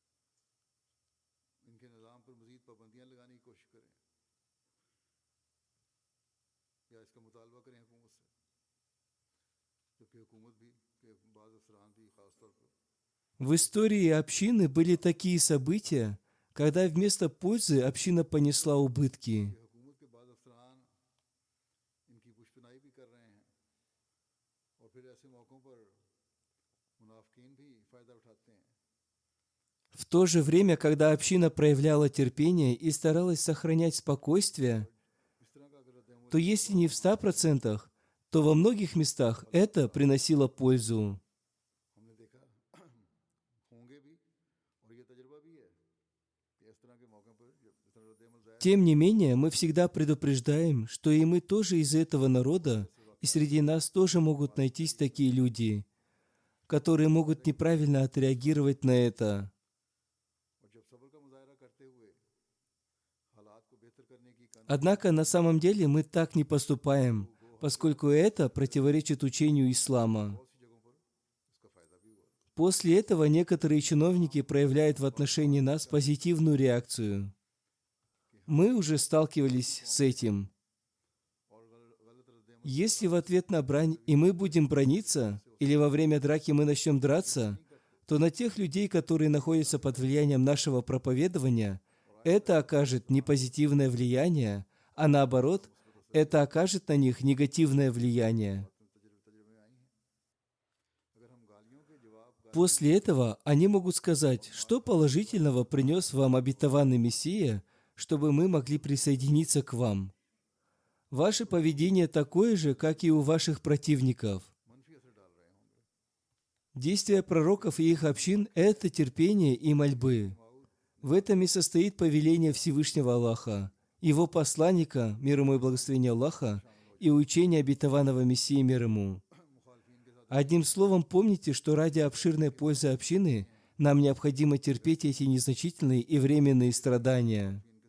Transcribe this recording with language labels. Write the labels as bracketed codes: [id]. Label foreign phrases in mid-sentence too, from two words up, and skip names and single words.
[ur] ان کے نظام پر مزید پابندیاں لگانے کی کوشش کریں یا اس کا مطالبہ کریں حکومت سے، جبکہ حکومت بھی کے بعض افسران بھی خاص طور پر [ru] В истории общины были такие события, когда вместо пользы община понесла убытки. [ur] کہ حکومت کے بعض افسران ان کی پشت پناہی بھی کر رہے ہیں اور پھر ایسے موقعوں پر منافقین بھی فائدہ اٹھاتے ہیں. [ru] В то же время, когда община проявляла терпение и старалась сохранять спокойствие, [ur] اس طرح کا اگر ردِ عمل [ru] то если не в 100%, то во многих местах это приносило пользу. [ur] ہم نے دیکھا ہوں گے بھی اور یہ تجربہ بھی ہے کہ اس طرح کے موقعوں پر جب اس طرح ردِ عمل ظاہر [ru] Тем не менее, мы всегда предупреждаем, что и мы тоже из этого народа, и среди нас тоже могут найтись такие люди, которые могут неправильно отреагировать на это. [ur] اور جب صبر کا مظاہرہ کرتے ہوئے حالات کو بہتر کرنے کی [ru] Однако на самом деле мы так не поступаем, поскольку это противоречит учению ислама. [ur] بہت سی جگہوں پر اس کا فائدہ بھی ہوا. [ru] После этого некоторые чиновники проявляют в отношении нас позитивную реакцию. Мы уже сталкивались с этим. [ur] اور غلط ردِ عمل [ru] Если в ответ на брань и мы будем браниться, или во время драки мы начнем драться, то на тех людей, которые находятся под влиянием нашего проповедования, это окажет не позитивное влияние, а наоборот, это окажет на них негативное влияние. [ur] تجربے میں آئی ہیں۔ اگر ہم گالیوں کے جواب [ru] После этого они могут сказать, что положительного принес вам обетованный Мессия, чтобы мы могли присоединиться к вам. Ваше поведение такое же, как и у ваших противников. [ur] منفی اثر ڈال رہے ہوں گے. [ru] Действия пророков и их общин – это терпение и мольбы. В этом и состоит повеление Всевышнего Аллаха, Его посланника, мир ему и благословение Аллаха, и учение обетованного Мессии, мир ему. Одним словом, помните, что ради обширной пользы общины нам необходимо терпеть эти незначительные и временные страдания.